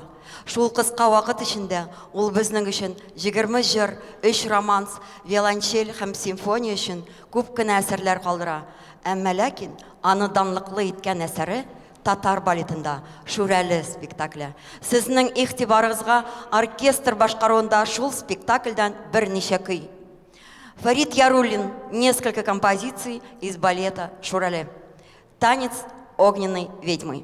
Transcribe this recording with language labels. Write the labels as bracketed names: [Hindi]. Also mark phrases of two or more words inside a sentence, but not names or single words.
[Tatar] Шул кыска вакыт эчендә ул безнең өчен 20 җыр, 3 романс, виолончель һәм симфония өчен күп кенә әсәрләр калдыра. Әмма ләкин аны данлыклы иткән әсәре Татар балетында Шүрәле спектакле. Сезнең игътибарыгызга оркестр башкаруында шул спектакльдән берничә көй. [Russian] Фарид Яруллин, несколько композиций из балета Шүрәле. Танец огненной ведьмы.